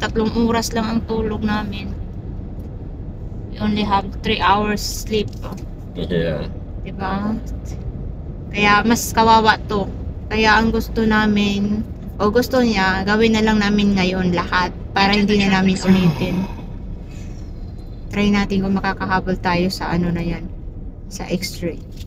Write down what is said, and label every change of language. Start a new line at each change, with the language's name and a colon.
Filipino: 3 oras lang ang tulog namin.
English: We only have 3 hours sleep. Yeah.
Filipino: Diba? Kaya mas kawawa to. Kaya ang gusto namin, o gusto niya, gawin na lang namin ngayon lahat para hindi na namin ulitin. Try natin kung makakahabol tayo sa na yan, sa x-ray.